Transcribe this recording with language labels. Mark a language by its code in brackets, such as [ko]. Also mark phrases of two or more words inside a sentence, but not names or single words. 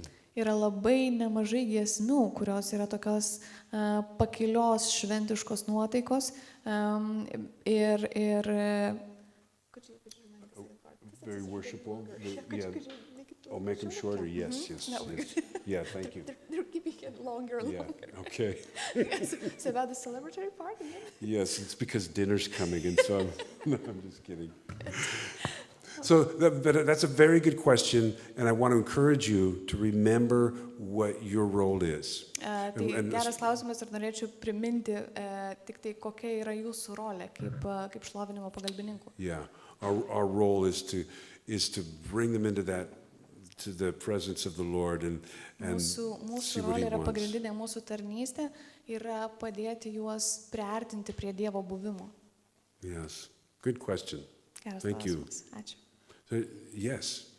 [lt] Yra labai nemažai giesmių, kurios yra tokios pakilios šventiškos nuotaikos ir [en] very worshipful. Yeah. Oh, make them shorter. Yes. Yeah, thank you. They're keeping it longer and longer. Okay. So about the celebratory part? Yes, it's because dinner's coming, and so I'm just kidding. So that's a very good question, and I want to encourage you to remember what your role is. [lt] Tai geras klausimas ir norėčiau priminti tik tai kokia yra jūsų rolė kaip šlovinimo pagalbininkų. [en] Yeah, our role is to bring them into to the presence of the Lord and [lt] Mūsų rolė yra pagrindinė, mūsų tarnystė yra padėti juos priartinti prie Dievo buvimo. [en] Yes, good question. [lt] Geras [en] Thank you. [lt] Ačiū. [en] Yes.